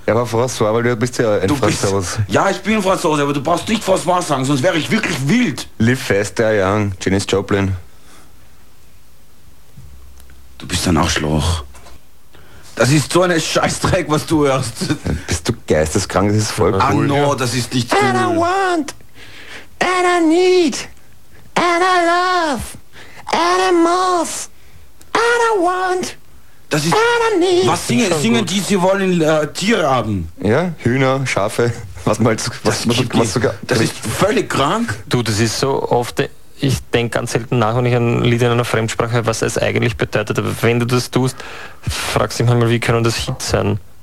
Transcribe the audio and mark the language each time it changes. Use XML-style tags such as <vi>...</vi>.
<de>Ja, aber François, weil du bist ja ein Franzose. Ja, ich bin Franzose, aber du brauchst nicht François sagen, sonst wäre ich wirklich wild.</de> <en>Live fast, der Young, Janis Joplin.</en> <de>Du bist ein Arschloch. Das ist so ein Scheißdreck, was du hörst. Bist du geisteskrank? Das ist voll cool. Ah, no, das ist nicht cool.</de> <en>And I want, and I need, and I love, and I must, and I want,</en> <de>das ist,</de> <en>and I need.</en> <de>Was singen die, sie wollen Tiere haben? Ja, Hühner, Schafe. Was ist völlig krank. Du, das ist so oft, ich denke ganz selten nach, wenn ich ein Lied in einer Fremdsprache höre, was es eigentlich bedeutet. Aber wenn du das tust, fragst du dich mal, wie können das Hit sein?</de>